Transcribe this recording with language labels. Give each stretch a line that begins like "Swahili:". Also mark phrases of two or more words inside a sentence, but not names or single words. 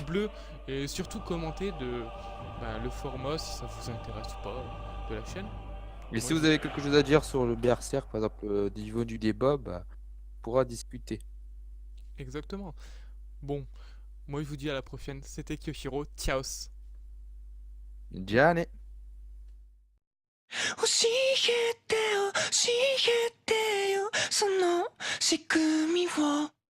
French: bleu et surtout commentez le format si ça vous intéresse ou pas de la chaîne. Et Moi si je vous vous... avez quelque chose à dire sur le Berserk, par exemple, au niveau du débat, bah, on pourra discuter. Exactement. Bon, moi je vous dis à la prochaine, c'était Kyoshiro, ciao.
Japanese: じゃあね。教えてよ教えてよその仕組みを